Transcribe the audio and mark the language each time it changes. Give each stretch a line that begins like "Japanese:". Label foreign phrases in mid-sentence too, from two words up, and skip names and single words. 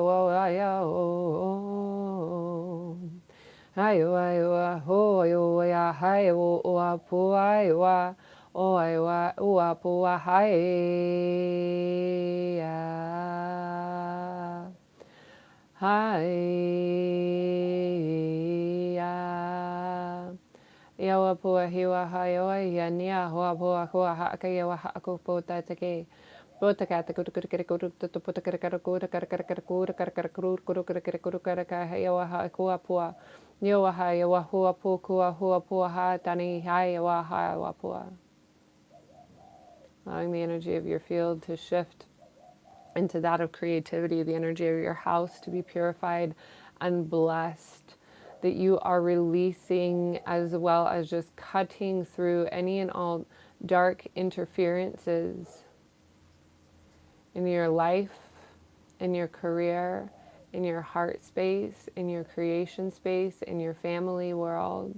English: yo, ayo ayo ho ayo ya hai o apu ayo o ayo o apu hai ya hai ya Yawa pua hiwa hayo ya nia hoa pua kua haka yawa hako pota take pota kata kutu kutu kutu kutu kutu pota kara kara kuta kara kara kara kuta kara kara kuru kuru kara kara kuru kara kara yawa ha kua pua yawa ha yawa hua pu kua hua pua ha tani hai yawa ha yawa pua. Allowing the energy of your field to shift into that of creativity, the energy of your house to be purified and blessed, that you are releasing as well as just cutting through any and all dark interferences in your life, in your career, in your heart space, in your creation space, in your family world.